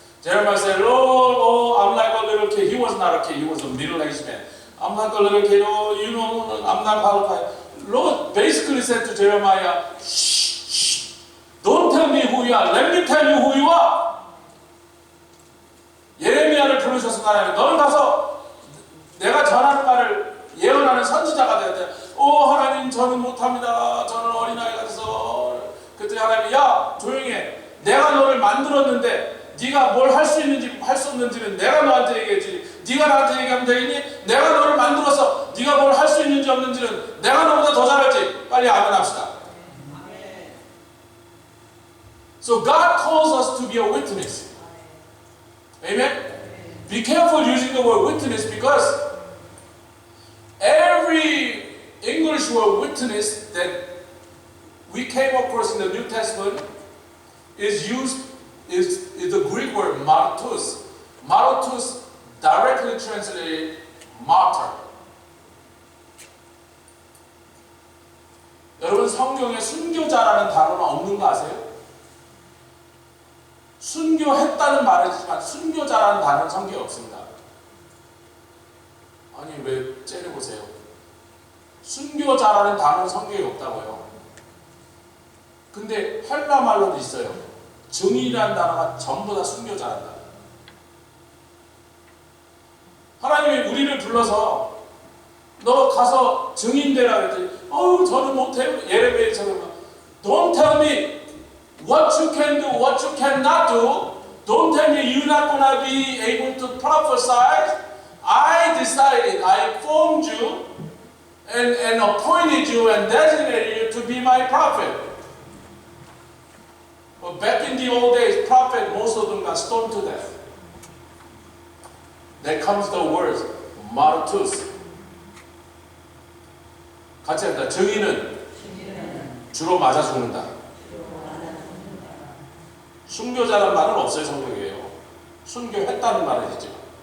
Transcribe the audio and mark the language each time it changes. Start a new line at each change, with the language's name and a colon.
English: Jeremiah said, Lord, I'm like a little kid. He was not a kid, he was a middle-aged man. I'm like a little kid, I'm not qualified. Lord basically said to Jeremiah, shh, don't tell me who you are. Let me tell you who you are.
Korean: 예레미야를 부르셔서 나는 너는 가서 내가 전하는 말을 예언하는 선지자가 되어야 돼. 하나님, 저는 못합니다. 저는 어린아이 같아서. 그랬더니 하나님이, 야, 조용히 해. 내가 너를 만들었는데 네가 뭘 할 수 있는지 할 수 없는지는 내가 너한테 얘기했지. 네가 나한테 얘기하면 되겠니? 내가 너를 만들어서 네가 뭘 할 수 있는지 없는지는 내가 너보다 더 잘할지. 빨리 아멘합시다.
English: So God calls us to be a witness. Amen? Be careful using the word witness, because every English word witness that we came across in the New Testament is the Greek word martus. Martus directly translated martyr.
Korean: 여러분, 성경에 순교자라는 단어는 없는 거 아세요? 순교했다는 말이지만 순교자라는 단어는 성경에 없습니다. 아니, 왜 째려보세요? 순교자라는 단어는 성경에 없다고요. 근데 헬라 말로도 있어요. 증인이라는 단어가 전부 다 순교자란 단어. 하나님이 우리를 불러서 너 가서 증인되라 그랬더니 저는 못해요. 예레미야처럼
English: Don't tell me what you can do, what you cannot do. Don't tell me you're not going to be able to prophesy. I decided, I formed you and appointed you and designated you to be my prophet. But back in the old days, prophet, most of them got stoned to death. There comes the words, martus.
Korean: 같이 합니다. 증인은 주로 맞아 죽는다. 순교자라는 말은 없어요, 성경이에요. 순교했다는 말은 있지만.